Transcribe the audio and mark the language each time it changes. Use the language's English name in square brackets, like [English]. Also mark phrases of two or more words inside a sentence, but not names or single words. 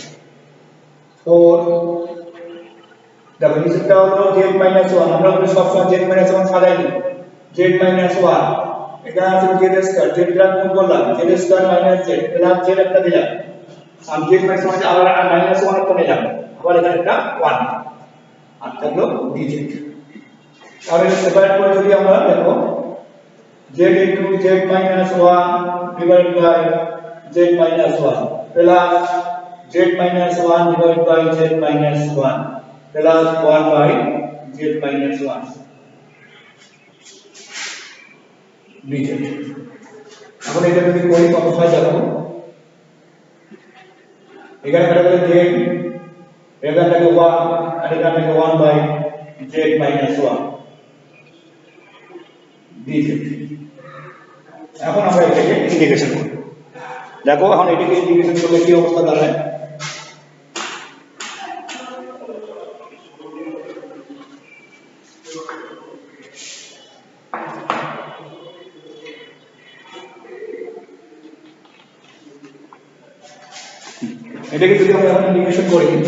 [Bangla] 4 দেখো নিচেরটা হলো z মাইনাস 1 আমরা বলি সবসময় z মাইনাস 1 সাজাই নিই z মাইনাস 1 এটা আছে z স্কয়ার z গ্রাম গুণ করলাম z স্কয়ার মাইনাস z প্লাস z একটা দিলাম আর z মাইনাস 1 আবার মাইনাস 1 একটা নিলাম আবার এখানে একটা 1 আর থাকলো dz তাহলে সেপারেট করে যদি আমরা দেখো [English] z into z minus 1 divided by z minus 1 plus z minus 1 divided by z minus 1 plus 1 by z minus 1 [Bangla] dz এখন এটা যদি করি কত হয় দেখো এখানে কাটা গেলে z এখানে থাকে 1 আর এখানে থাকে [English] 1 by z minus 1 [Bangla] dz এখন আমরা এটাকে ইন্টিগ্রেশন করব দেখো এখন এটাকে ইন্টিগ্রেশন করলে কি অবস্থা দাঁড়ায় এটাকে যদি আমরা এখন ইন্টিগ্রেশন করি